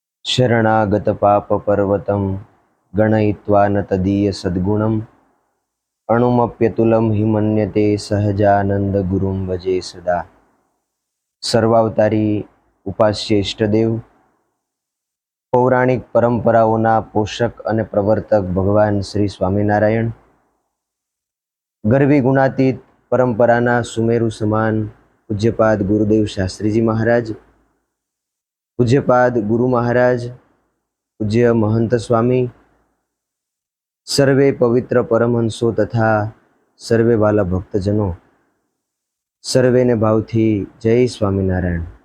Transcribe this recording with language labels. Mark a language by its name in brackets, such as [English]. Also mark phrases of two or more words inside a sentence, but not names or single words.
[Sanskrit] शरणागतपापपर्वतं गणयित्वा न तदीयसद्गुणम् अणुमप्यतुलं हि मन्यते सहजानन्दगुरुं भजे सदा। [Gujarati] સર્વાવતારી ઉપાસ્ય ઇષ્ટદેવ, પૌરાણિક પરંપરાઓના પોષક અને પ્રવર્તક ભગવાન શ્રી સ્વામિનારાયણ, ગરવી ગુણાતીત પરંપરાના સુમેરુ સમાન પૂજ્યપાદ ગુરુદેવ શાસ્ત્રીજી મહારાજ, પૂજ્યપાદ ગુરુ મહારાજ, પૂજ્ય મહંત સ્વામી, સર્વે પવિત્ર પરમહંસો તથા સર્વે વાલા ભક્તજનો, સર્વેને ભાવથી જય સ્વામિનારાયણ।